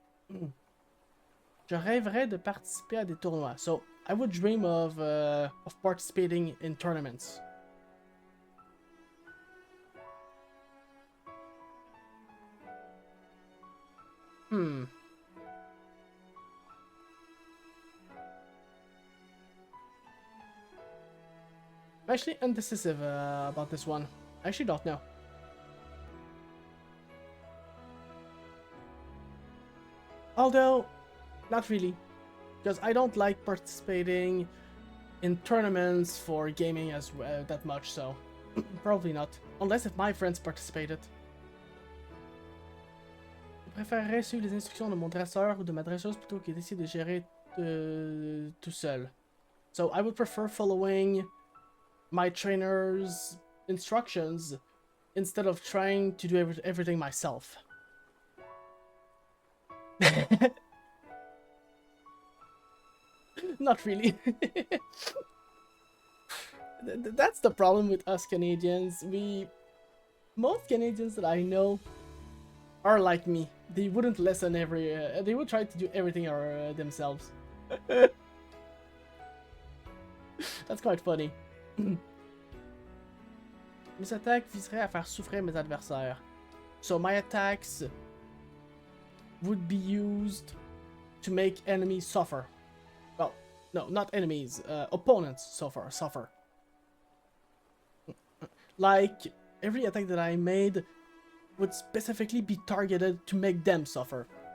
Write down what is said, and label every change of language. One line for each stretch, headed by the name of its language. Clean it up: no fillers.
French: Je rêverais de participer à des tournois.
English: So I would dream of participating in tournaments. I'm actually indecisive about this one. I actually don't know. Although, not really. Because I don't like participating in tournaments for gaming as that much, so probably not. Unless if my friends participated.
French: Je préférerais suivre les instructions de mon dresseur ou de ma dresseuse plutôt que d'essayer de gérer tout seul.
English: So I would prefer following my trainer's instructions instead of trying to do everything myself. Not really. That's the problem with us Canadians. Most Canadians that I know are like me. They wouldn't listen they would try to do everything themselves. That's quite funny.
French: Mes attaques viseraient à faire souffrir mes adversaires.
English: So my attacks would be used to make enemies suffer. Well, no, not enemies, opponents suffer. Like, every attack that I made would specifically be targeted to make them suffer.